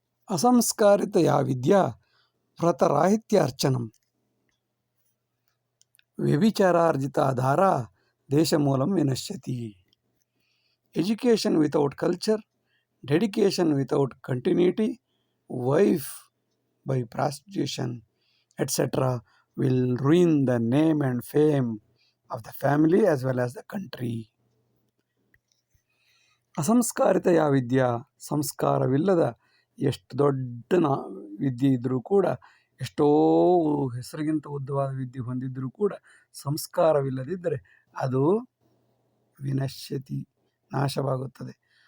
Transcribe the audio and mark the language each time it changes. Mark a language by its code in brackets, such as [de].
[sa] ಅಸಂಸ್ಕಾರಿತಯಾ Vidya ವ್ರತರಾಹಿತ್ಯಾರ್ಚನಂ ವ್ಯಭಿಚಾರಾರ್ಜಿತಾಧಾರ ದೇಶಮೂಲಂ ವಿನಶ್ಯತಿ. [en] Education without culture, dedication without continuity, wife by prostitution, etc. will ruin the name and fame of the family as well as the country. [sa] ಅಸಂಸ್ಕಾರಿತ ವಿದ್ಯಾ, [kn] ಸಂಸ್ಕಾರವಿಲ್ಲದ ಎಷ್ಟು ದೊಡ್ಡ ವಿದ್ಯೆ ಇದ್ದರೂ ಕೂಡ, ಎಷ್ಟೋ ಹೆಸರಿಗಿಂತ ಉದ್ದವಾದ ವಿದ್ಯೆ ಹೊಂದಿದ್ದರೂ ಕೂಡ ಸಂಸ್ಕಾರವಿಲ್ಲದಿದ್ದರೆ ಅದು ವಿನಶ್ಯತಿ, ನಾಶವಾಗುತ್ತದೆ.